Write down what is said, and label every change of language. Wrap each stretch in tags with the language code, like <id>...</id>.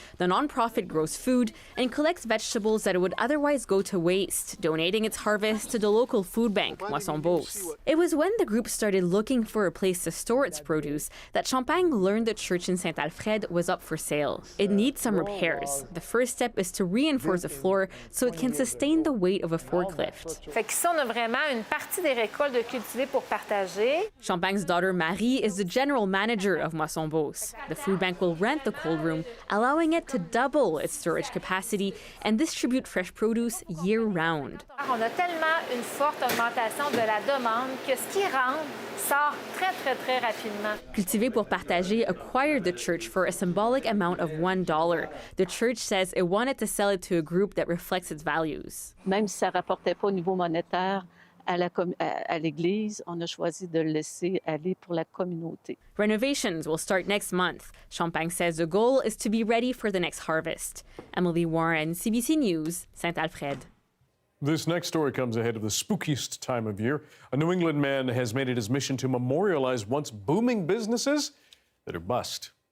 <en>The nonprofit grows food and collects vegetables that would otherwise go to waste, donating its harvest to the local food bank, Moisson Beauce. It was when the group started looking for a place to store its produce that Champagne learned the church in Saint-Alfred was up for sale. It needs some repairs. The first step is to reinforce the floor so it can sustain the weight of a forklift.</en> <fr>Fait qu'ici, on a vraiment une partie des récoltes de Cultiver pour Partager.</fr> <en>Champagne's daughter Marie is the general manager of Moisson Beauce. The food bank will rent the cold room, allowing it to double its storage capacity and distribute fresh produce year-round.</en> <fr>On a tellement une forte augmentation de la demande que ce qui rentre sort très, très, très rapidement.</fr> <en>Cultiver pour Partager acquired the church for a symbolic amount of $1. The church says it wanted to sell it to a group that reflects its values.</en> <fr>Même si ça ne rapportait pas au niveau monétaire à l'Église, on a choisi de le laisser aller pour la communauté.</fr> <en>Renovations will start next month. Champagne says the goal is to be ready for the next harvest. Emily Warren, CBC News, Saint-Alfred. This next story comes ahead of the spookiest time of year. A New England man has made it his mission to memorialize once booming businesses that are bust.</en>